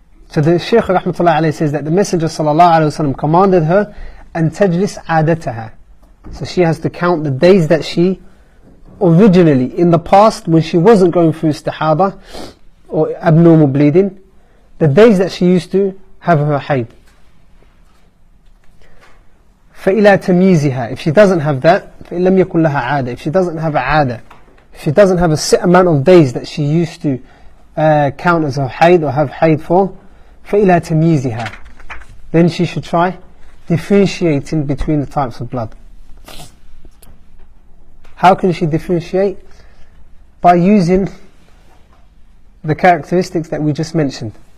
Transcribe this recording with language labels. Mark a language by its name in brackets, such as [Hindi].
[English] So the Shaykh rahmatullah alayhi says that the Messenger sallallahu alayhi wa sallam commanded her [Arabic] أن تجلس عادتها. [English] So she has to count the days that she originally, in the past, when she wasn't going through istihada or abnormal bleeding, the days that she used to have her hayd. [Arabic] فإلى تمييزها. [English] If she doesn't have that, [Arabic] فإن لم يكن لها عادة. [English] If she doesn't have a عادة, if she doesn't have a set amount of days that she used to count as her hayd or have hayd for, [Arabic] فإلى تمييزها. [English] Then she should try differentiating between the types of blood. How can she differentiate? By using the characteristics that we just mentioned.